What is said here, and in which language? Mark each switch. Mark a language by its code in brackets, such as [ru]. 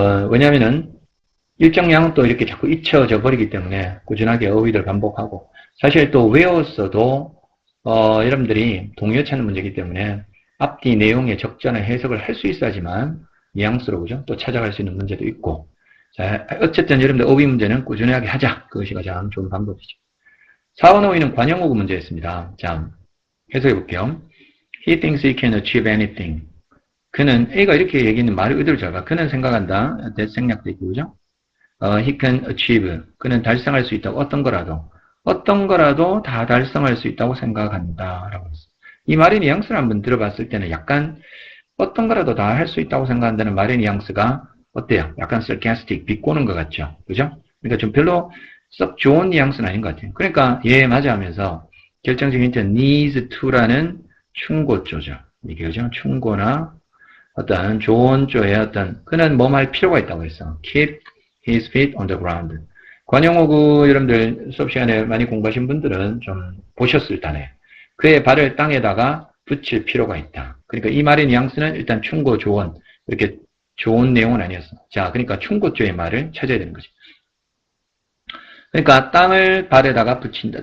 [ko] 왜냐면은 일정량은 또 이렇게 자꾸 잊혀져 버리기 때문에 꾸준하게 어휘를 반복하고 사실 또 외웠어도 여러분들이 동요 찾는 문제이기 때문에 앞뒤 내용의 적절한 해석을 할 수 있어야지만 뉘앙스로 그죠? 또 찾아갈 수 있는 문제도 있고 자, 어쨌든 여러분들 어휘 문제는 꾸준하게 하자. 그것이 가장 좋은 방법이죠. 4번 어휘는 관용어구 문제였습니다. 자, 해석해 볼게요. [en] He thinks he can achieve anything. [ko] 그는 A가 이렇게 얘기는 말을 의도를 잘 봐. 그는 생각한다. that 생략도 있고 그죠? [en] He can achieve. [ko] 그는 달성할 수 있다고 어떤 거라도 다 달성할 수 있다고 생각한다. 라고 했어요. 이 말의 뉘앙스를 한번 들어봤을 때는 약간 어떤 거라도 다 할 수 있다고 생각한다는 말의 뉘앙스가 어때요? 약간 sarcastic, 비꼬는 것 같죠? 그죠? 그러니까 좀 별로 썩 좋은 뉘앙스는 아닌 것 같아요. 그러니까 예 맞아 하면서 결정적인 힌트 needs to라는 충고조죠. 이게 그죠? 충고나 어떤 좋은 조의 어떤 그는 뭐 할 필요가 있다고 했어. [en] keep his feet on the ground. [ko] 관용어구 여러분들 수업 시간에 많이 공부하신 분들은 좀 보셨을 테네. 그의 발을 땅에다가 붙일 필요가 있다. 그러니까 이 말의 뉘앙스는 일단 충고 조언 이렇게 좋은 내용은 아니었어. 자, 그러니까 충고조의 말을 찾아야 되는 거지. 그러니까 땅을 발에다가 붙인다.